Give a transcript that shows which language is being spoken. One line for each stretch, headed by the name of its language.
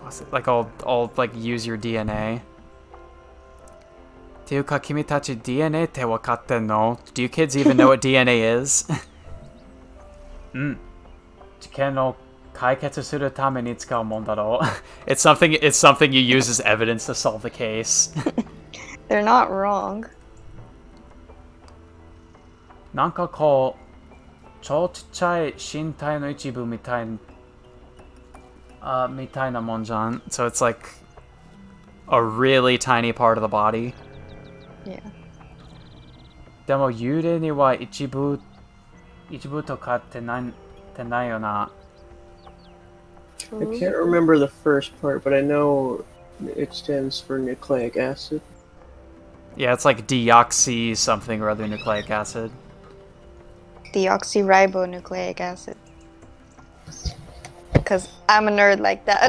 English: Like I'll like use your DNA.
Japanese: っていうか君たち DNA って分かってんの?
English: Do you kids even know what DNA is?
Japanese: うん。事件を解決するために使うもんだろう。
English: It's something you use as evidence to solve the case. They're not wrong.
Japanese: なんかこう超ちっちゃい身体の一部みたいなもんじゃん。
English: So it's like a really tiny part of the body. Yeah.
Japanese: でも幽霊には一部とかってないよな。
English: I can't remember the first part, but I know it stands for nucleic acid. Yeah, it's like deoxy something or other nucleic acid. Deoxyribonucleic acid. Because I'm a nerd like that.